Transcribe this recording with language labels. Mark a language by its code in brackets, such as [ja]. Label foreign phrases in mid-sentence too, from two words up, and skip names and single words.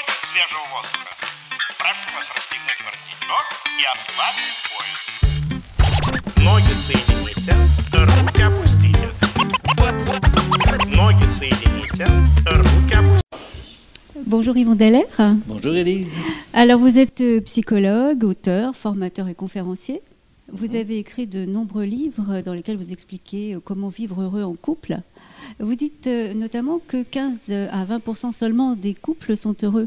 [ru] свежего воздуха. Прошу вас расстегнуть воротничок и ослабить пояс. Ноги соедините, руки опустите. Ноги соедините, руки опустите. [fr] Bonjour Yvon Dallaire. Bonjour Élise. Alors vous êtes psychologue, auteur, formateur et conférencier. Vous avez écrit de nombreux livres dans lesquels vous expliquez comment vivre heureux en couple. Vous dites notamment que 15 à 20% seulement des couples sont heureux.